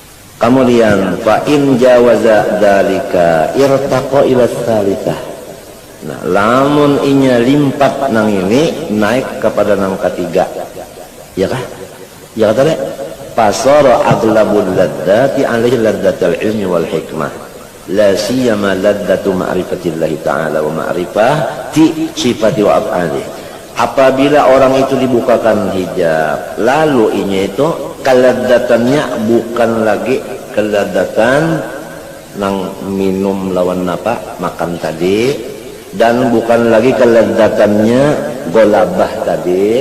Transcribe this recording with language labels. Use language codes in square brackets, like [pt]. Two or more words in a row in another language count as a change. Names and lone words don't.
[bjn] kemudian [ar] فإن جاز ذلك ارتقى إلى الثالثة [bjn] Nah, lamun inya limpat nang ini naik kepada nang ketiga, ya kah? Ya kata deh. [ar] فصار أغلب اللذات عليه لذة العلم والحكمة. لا سيما لذة معرفة الله تعالى ومعرفة صفاته وأفعاله. [bjn] Apabila orang itu dibukakan hijab, lalu inya itu keladzatannya bukan lagi keladzatan nang minum lawan apa makan tadi, dan bukan lagi keladzatannya golabah tadi.